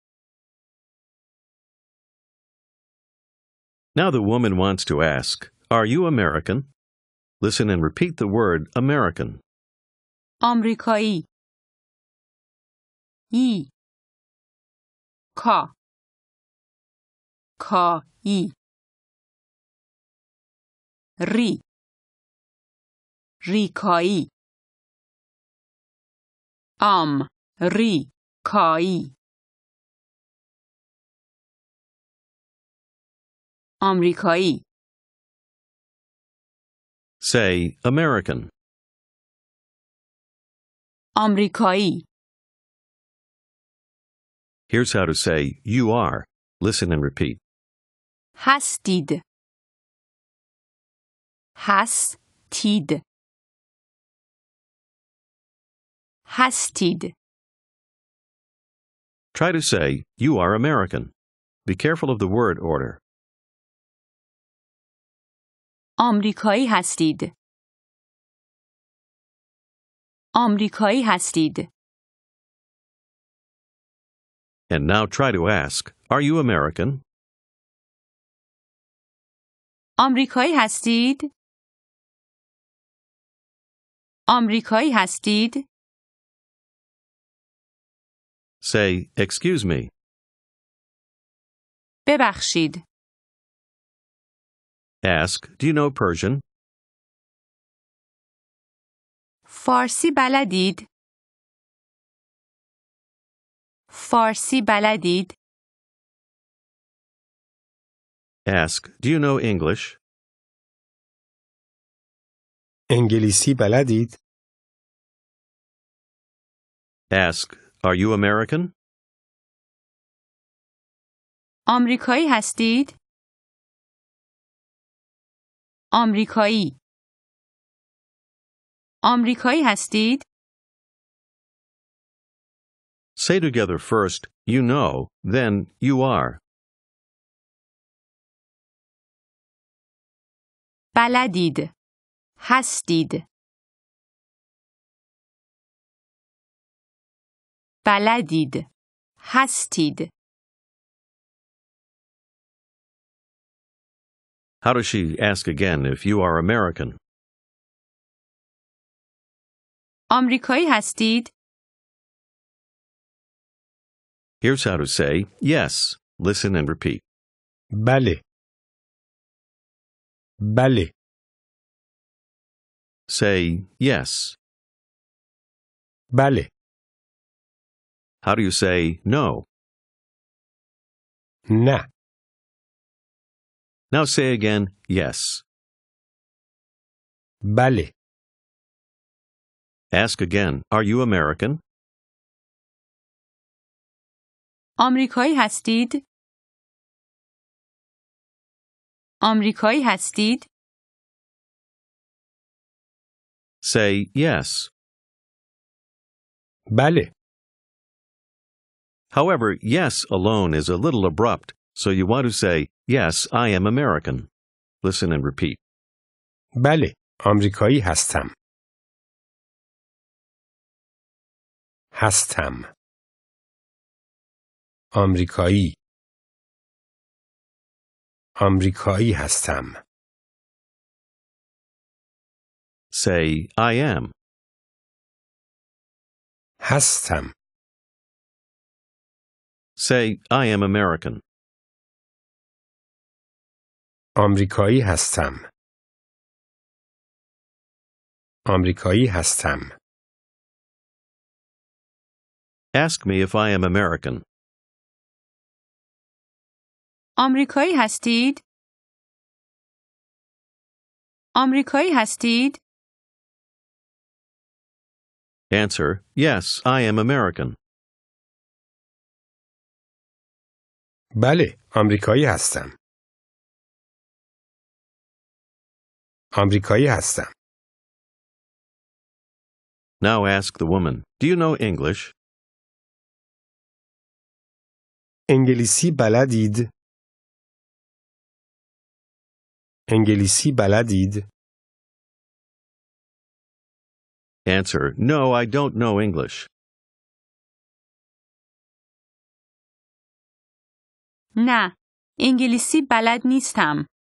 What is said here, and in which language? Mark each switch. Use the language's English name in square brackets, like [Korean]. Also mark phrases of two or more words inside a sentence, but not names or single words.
[English] Now the woman wants to ask, Are you American? Listen and repeat the word American. [Persian] آمریکایی. ای. کا. کایی. ری. ریکایی. ریکایی. آمریکایی. [English] Say American. [Persian] آمریکایی. [English] Here's how to say you are. Listen and repeat. [Persian] هستید. هستید. هستید. [English] Try to say you are American. Be careful of the word order. [Persian] آمریکایی هستید. آمریکایی هستید. [English] And now try to ask, Are you American? [Persian] آمریکایی هستید. آمریکایی هستید. [English] Say, Excuse me. [Persian] ببخشید. [English] Ask, Do you know Persian? [Persian] فارسی بلدید. فارسی بلدید. [English] Ask, Do you know English? [Persian] انگلیسی بلدید؟ [English] Ask, Are you American? [Persian] آمریکایی هستید. آمریکایی. آمریکایی هستید. [English] Say together first, You know, then you are. [Persian] بلدید. هستید. بلدید. هستید. [English] How does she ask again if you are American? [Persian] آمریکایی هستید. [English] Here's how to say yes. Listen and repeat. [Persian] بله. بله. [English] Say yes. [Persian] بله. [English] How do you say no? [Persian] نه. [English] Now say again yes. [Persian] بله. [English] Ask again, Are you American? [Persian] آمریکایی هستید. آمریکایی هستید. [English] Say yes. [Persian] بله. [English] However, yes alone is a little abrupt, so you want to say, Yes, I am American. Listen and repeat. [Persian] بله. آمریکایی هستم. هستم. آمریکایی. آمریکایی هستم. [English] Say, I am. [Persian] هستم. [English] Say, I am American. [Persian] آمریکایی هستم. آمریکایی هستم. [English] Ask me if I am American. [Persian] آمریکایی هستید؟ آمریکایی هستید؟ [English] Answer, yes, I am American. [Persian] بله، آمریکایی هستم. آمریکایی هستم. [English] Now ask the woman, do you know English? [Persian] انگلیسی بلدید؟ انگلیسی بلدید؟ [English] Answer, no, I don't know English. [Persian] نه، انگلیسی بلد نیستم.